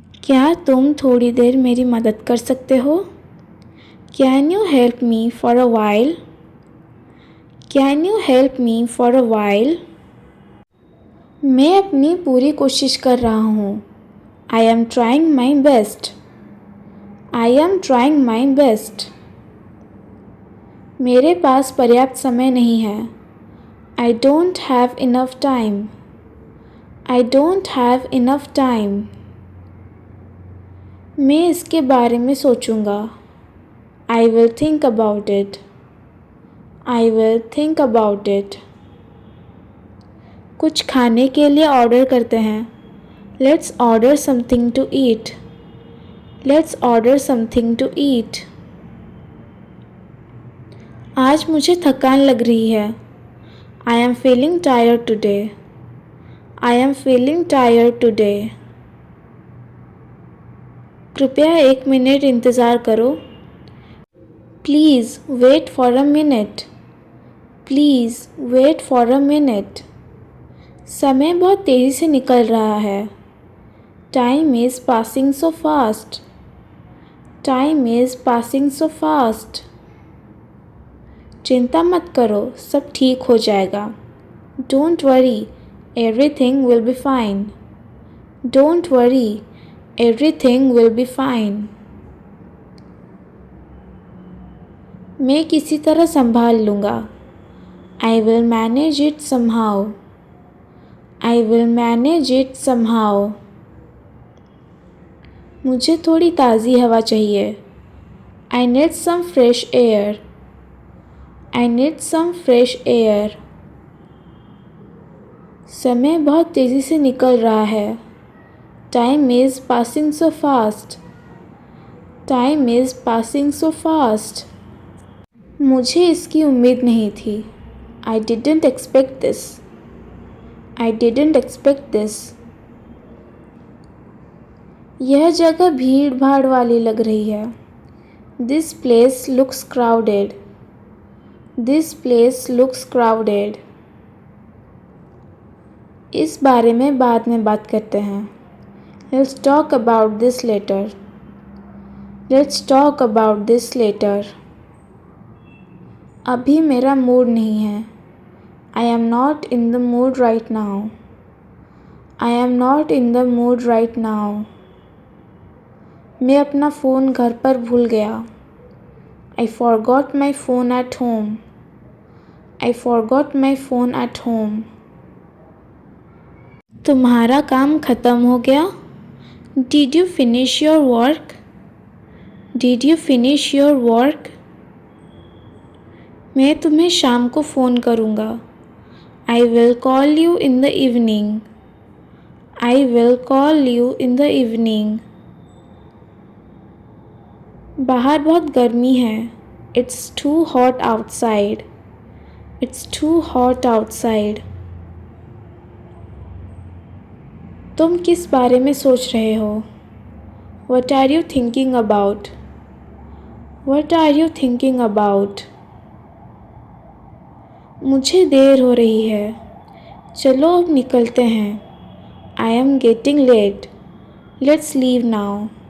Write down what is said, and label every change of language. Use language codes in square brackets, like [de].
[hi] क्या तुम थोड़ी देर मेरी मदद कर सकते हो? [en] Can you help me for a while? Can you help me for a while? [hi] मैं अपनी पूरी कोशिश कर रहा हूँ. [en] I am trying my best. I am trying my best. [hi] मेरे पास पर्याप्त समय नहीं है. [en] I don't have enough time. I don't have enough time. [hi] मैं इसके बारे में सोचूंगा. [en] I will think about it. I will think about it. [hi] कुछ खाने के लिए ऑर्डर करते हैं. [en] Let's order something to eat. Let's order something to eat. [hi] आज मुझे थकान लग रही है। [en] I am feeling tired today. I am feeling tired today. [hi] कृपया 1 मिनट इंतज़ार करो। [en] Please wait for a minute. Please wait for a minute. [hi] समय बहुत तेज़ी से निकल रहा है। [en] Time is passing so fast. Time is passing so fast. [hi] चिंता मत करो, सब ठीक हो जाएगा। [en] Don't worry, everything will be fine. Don't worry, everything will be fine. [hi] मैं किसी तरह संभाल लूँगा। [en] I will manage it somehow. I will manage it somehow. [hi] मुझे थोड़ी ताज़ी हवा चाहिए। [en] I need some fresh air. I need some fresh air. [hi] समय बहुत तेज़ी से निकल रहा है। [en] Time is passing so fast. Time is passing so fast. [hi] मुझे इसकी उम्मीद नहीं थी। [en] I didn't expect this. I didn't expect this. [hi] यह जगह भीड़ भाड़ वाली लग रही है। [en] This place looks crowded. This place looks crowded. [hi] इस बारे में बाद में बात करते हैं। [en] Let's talk about this later. Let's talk about this later. [hi] अभी मेरा मूड नहीं है। [en] I am not in the mood right now. I am not in the mood right now. [hi] मैं अपना फ़ोन घर पर भूल गया। [en] I forgot my phone at home. I forgot my phone at home. [hi] तुम्हारा काम ख़त्म हो गया? [en] Did you finish your work? Did you finish your work? [hi] मैं तुम्हें शाम को फ़ोन करूँगा। [en] I will call you in the evening. I will call you in the evening. [hi] बाहर बहुत गर्मी है। [en] It's too hot outside. It's too hot outside. [hi] तुम किस बारे में सोच रहे हो? [en] What are you thinking about? What are you thinking about? [hi] मुझे देर हो रही है। चलो अब निकलते हैं। [en] I am getting late. Let's leave now.